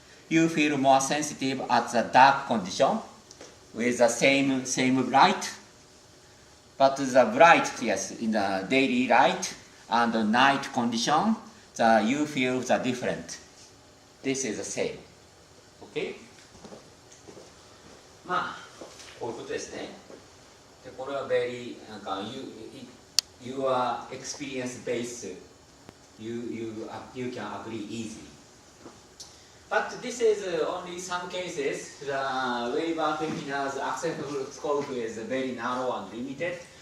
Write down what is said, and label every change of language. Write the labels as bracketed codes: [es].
[en] You feel more sensitive at the dark condition with the same light. But the bright, yes, in the daily light and the night condition, you feel the different. This is the same. Okay? [ja] まあこういうことですね。でこれは [en] very [ja] なんか [en] you are experience based. You can agree easily. But this is only some cases. The waiver technique's acceptable scope is very narrow and limited.